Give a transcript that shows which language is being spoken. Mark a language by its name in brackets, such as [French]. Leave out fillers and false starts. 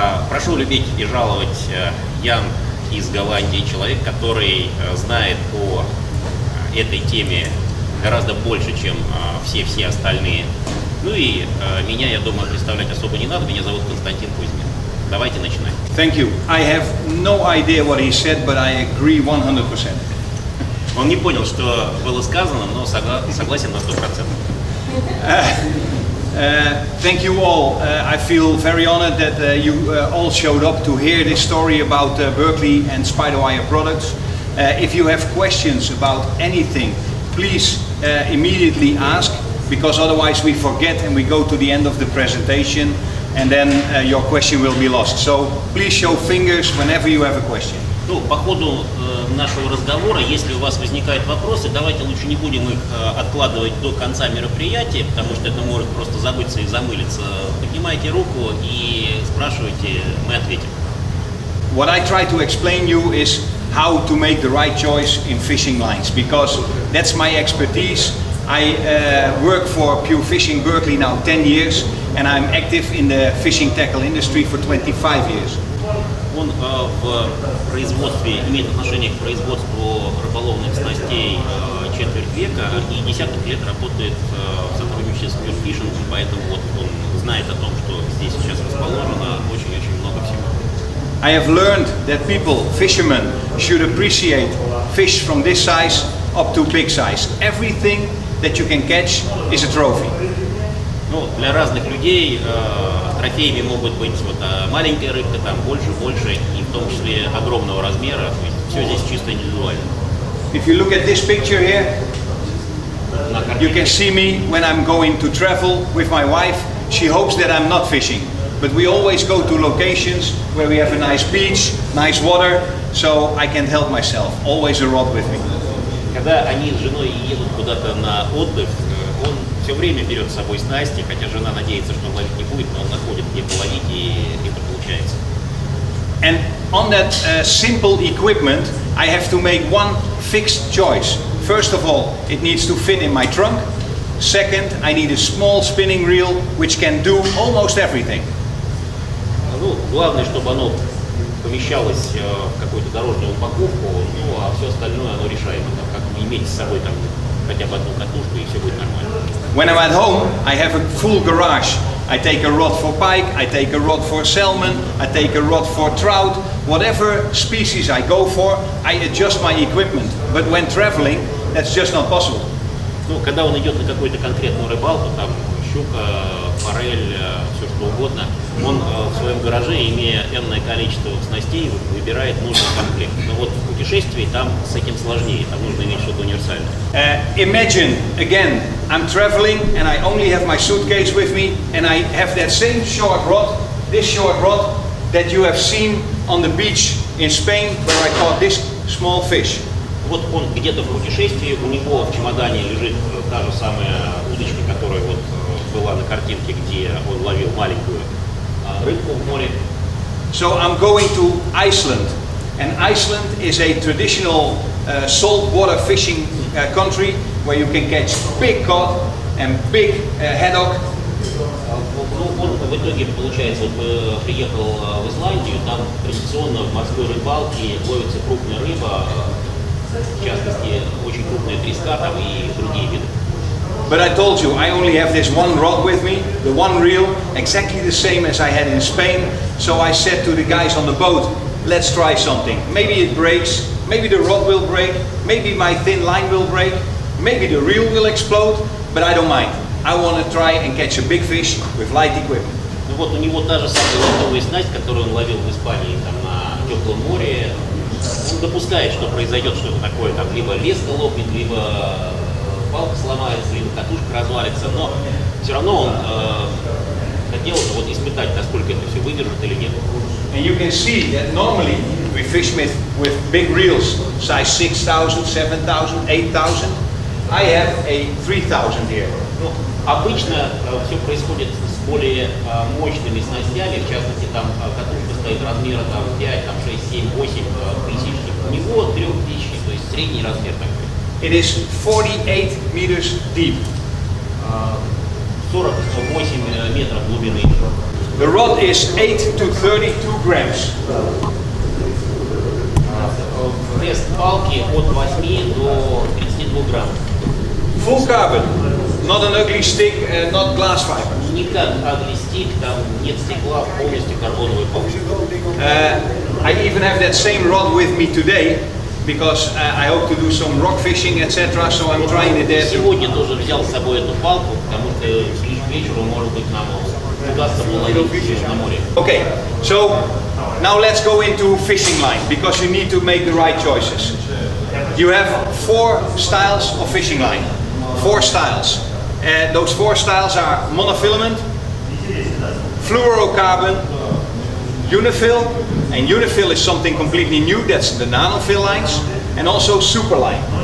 [Russian] Прошу любить и жаловать Ян из Голландии, человек, который знает по этой теме гораздо больше, чем все остальные. Ну и меня, я думаю, представлять особо не надо. Меня зовут Константин Кузьмин. Давайте начинать. [English] Thank you. I have no idea what he said, but I agree 100%. [Russian] Он не понял, что было сказано, но согласен на 100%. [English] Thank you all. I feel very honored that you all showed up to hear this story about Berkley and Spider Wire products. If you have questions about anything, please immediately ask, because otherwise we forget and we go to the end of the presentation and then your question will be lost. So please show fingers whenever you have a question. [Russian] Ну, по ходу нашего разговора, если у вас возникают вопросы, давайте лучше не будем их откладывать до конца мероприятия, потому что это может просто забыться и замылиться. Поднимайте руку и спрашивайте, мы ответим. [English] What I try to explain you is how to make the right choice in fishing lines, because that's my expertise. I work for Pure Fishing Berkley now 10 years, and I'm active in the fishing tackle industry for 25 years. [Russian] Он в производстве, имеет отношение к производству рыболовных снастей четверть века и десяток лет работает в сотрудничестве с Pure Fishing, поэтому вот он знает о том, что здесь сейчас расположено очень-очень много всего. [English] I have learned that people, fishermen, should appreciate fish from this size up to big size. Everything that you can catch is a trophy. [Russian] Ну, для разных людей трофеями могут быть вот маленькая рыбка, там больше, и в том числе огромного размера. То есть все здесь чисто индивидуально. [English] If you look at this picture here, you can see me when I'm going to travel with my wife. She hopes that I'm not fishing, but we always go to locations where we have a nice beach, nice water, so I can help myself. Always a rod with me. [Russian] Когда они с женой едут куда-то на отдых, он все время берет с собой снасти, хотя жена надеется, что он ловить не будет, но он находит, где половить, и это получается. [English] And on that simple equipment, I have to make one fixed choice. First of all, it needs to fit in my trunk. Second, I need a small spinning reel which can do almost everything. [Russian] Ну, главное, чтобы оно помещалось в какую-то дорожную упаковку, ну, а все остальное оно решаемо. Как иметь с собой там хотя бы одну катушку, и все будет нормально. [English] When I'm at home, I have a full garage. I take a rod for pike, I take a rod for salmon, I take a rod for trout. Whatever species I go for, I adjust my equipment. But when traveling, that's just not possible. [Russian] Ну, когда он идет на какую-то конкретную рыбалку, там щука, форель, все что угодно, он в своем гараже, имея энное количество снастей, выбирает нужный комплект. Но вот в путешествии там с этим сложнее, там нужно иметь что-то универсальное. [English] Imagine, again, I'm traveling and I only have my suitcase with me and I have that same short rod, this short rod that you have seen on the beach in Spain where I caught this small fish. [Russian] Вот он где-то в путешествии, у него в чемодане лежит та же самая удочка, которая вот была на картинке, где он ловил маленькую рыбку в море. [English] So I'm going to Iceland, and Iceland is a traditional saltwater fishing country where you can catch big cod and big haddock. [Russian] Ну, он в итоге, получается, вот приехал в Исландию, там традиционно в морской рыбалке ловится крупная рыба, в частности, очень крупная треска там и другие виды. [English] But I told you, I only have this one rod with me, the one reel, exactly the same as I had in Spain. So I said to the guys on the boat, let's try something. Maybe it breaks, maybe the rod will break, maybe my thin line will break, Maybe the reel will explode, but I don't mind. I want to try and catch a big fish with light equipment. [Russian] Ну вот у него та же самая лововая снасть, которую он ловил в Испании там, на теплом море. Он допускает, что произойдет что-то такое, там либо леска лопнет, либо палка сломается, либо катушка развалится, но все равно он хотел вот испытать, насколько это все выдержит или нет. [English] And you can see that normally we fish with big reels, size 6,000, 7,000, 8,000. I have a 3,000 here. [Russian] Ну, обычно все происходит с более мощными снастями, в частности там катушка стоит размера там 5, там 6, 7, 8 тысяч. У него 3000, то есть средний размер такой. [English] It is 48 meters deep. [Russian] 48 метров глубины. [English] The rod is 8 to 32 grams. [Russian] Вес палки от 8 до 32 грамм. [English] Full carbon, not an ugly stick, not glass fiber. [Russian] Не как ugly-stick, там нет стекла, полностью карбоновый палка. [English] I even have that same rod with me today because I hope to do some rock fishing, etc. So I'm trying it there. [Russian] Сегодня тоже взял с собой эту палку, потому что ближе к вечеру, может быть, нам удастся половить на море. [English] Okay, so now let's go into fishing line because you need to make the right choices. You have 4 styles of fishing line. 4 styles. Those 4 styles are monofilament, fluorocarbon, unifill, and unifill is something completely new, that's the nanofill lines, and also superline.